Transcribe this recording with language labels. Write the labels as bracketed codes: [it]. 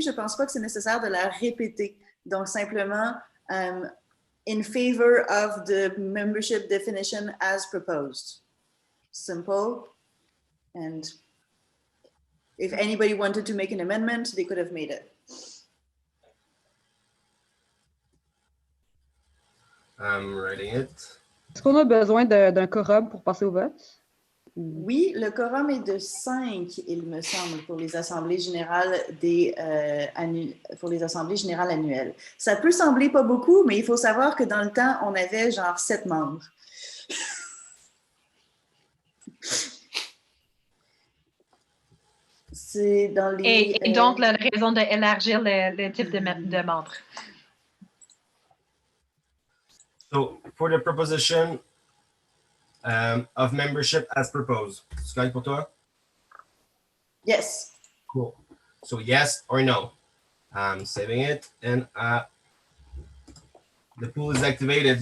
[fr] Je ne pense pas que c'est nécessaire de la répéter. Donc, simplement, [en] in favor of the membership definition as proposed. Simple. And if anybody wanted to make an amendment, they could have made it. I'm writing it. [fr] Est-ce qu'on a besoin d'un quorum pour passer au vote? Oui, le quorum est de 5, il me semble, pour les assemblées générales annuelles. Ça peut sembler pas beaucoup, mais il faut savoir que dans le temps, on avait genre 7 membres. C'est dans les... Et donc, la raison d'élargir le type de membres. [en] So, for the proposition of membership as proposed. [fr] C'est correct pour toi? [en] Yes. Cool. So, yes or no? I'm saving it, and the pool is activated.